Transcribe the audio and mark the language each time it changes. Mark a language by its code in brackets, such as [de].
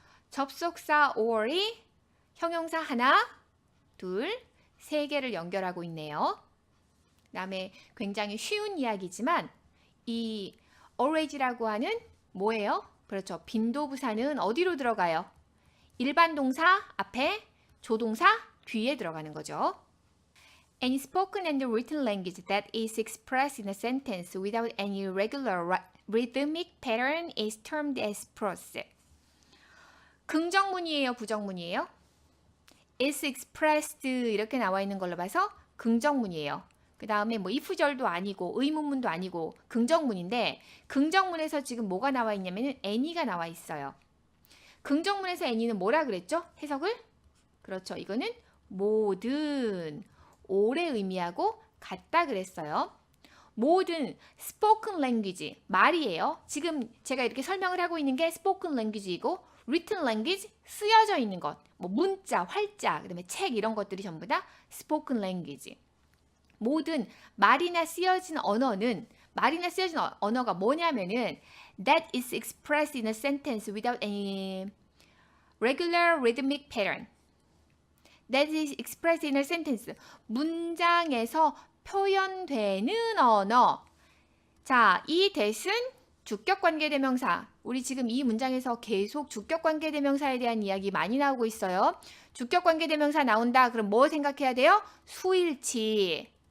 [ko] 접속사 or이 형용사 하나, 둘, 세 개를 연결하고 있네요. 그다음에 굉장히 쉬운 이야기지만 이 always라고 하는 뭐예요? 그렇죠. 빈도부사는 어디로 들어가요? 일반 동사 앞에, 조동사 뒤에 들어가는 거죠. [en] Any spoken and written language that is expressed in a sentence without any regular rhythmic pattern is termed as prose. [ko] 긍정문이에요, 부정문이에요? [en] is expressed [ko] 이렇게 나와 있는 걸로 봐서 긍정문이에요. 그 다음에 뭐 if절도 아니고 의문문도 아니고 긍정문인데 긍정문에서 지금 뭐가 나와 있냐면 any가 나와 있어요. 긍정문에서 any는 뭐라 그랬죠? 해석을? 그렇죠. 이거는 모든, 올의 의미하고 같다 그랬어요. 모든 [en] spoken language, [ko] 말이에요. 지금 제가 이렇게 설명을 하고 있는 게 spoken language이고 [en] written language, [ko] 쓰여져 있는 것, 뭐 문자, 활자, 그다음에 책 이런 것들이 전부 다 spoken language. 모든 말이나 쓰여진 언어는 말이나 쓰여진 언어가 뭐냐면은 [en] that is expressed in a sentence without any regular rhythmic pattern. That is expressed in a sentence. [ko] 문장에서 표현되는 언어. 자, 이 that은 주격관계대명사. 우리 지금 이 문장에서 계속 주격관계대명사에 대한 이야기 많이 나오고 있어요. 주격관계대명사 나온다. 그럼 뭐 생각해야 돼요? 수일치.